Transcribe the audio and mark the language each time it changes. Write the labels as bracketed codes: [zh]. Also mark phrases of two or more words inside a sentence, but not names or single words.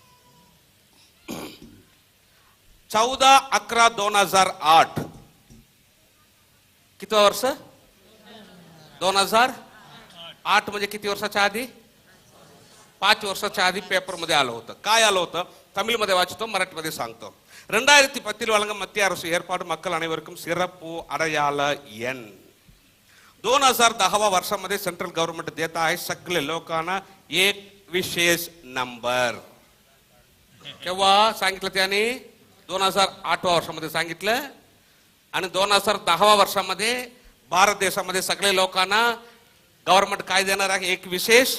[mr] 14/11/2008 किती वर्ष, 2008 म्हणजे किती वर्षाच्या आधी, 5 वर्षाच्या आधी पेपर मध्ये आलं होतं. काय आलं होतं, तमिळमध्ये वाचतो, मराठीमध्ये सांगतो. [ta] 2010 வழங்க மத்திய அரசு ஏற்பாடு மக்கள் அனைவருக்கும் சிறப்பு அடையாள எண். [mr] 2010 वर्षामध्ये [en] central government [mr] देत आहे सगळे लोकांना एक विशेष नंबर. केव्हा सांगितलं त्याने, 2008 वर्षामध्ये सांगितलं. आणि 2010 वर्षामध्ये भारत देशामध्ये सगळे लोकांना गव्हर्नमेंट काय देणार आहे, एक विशेष.